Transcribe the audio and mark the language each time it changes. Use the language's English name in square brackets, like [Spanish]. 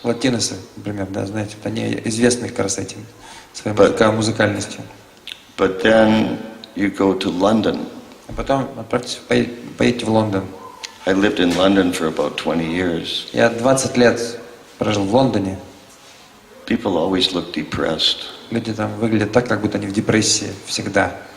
[Russian] Латиносы, например, да, знаете, они известны как раз этим, своей музыкальностью. [English] But then you go to London. [Russian] А потом поедете в Лондон. [English] I lived in London for about 20 years. [Russian] Я 20 лет прожил в Лондоне. [English] People always look depressed. [Russian] Люди там выглядят так, как будто они в депрессии всегда.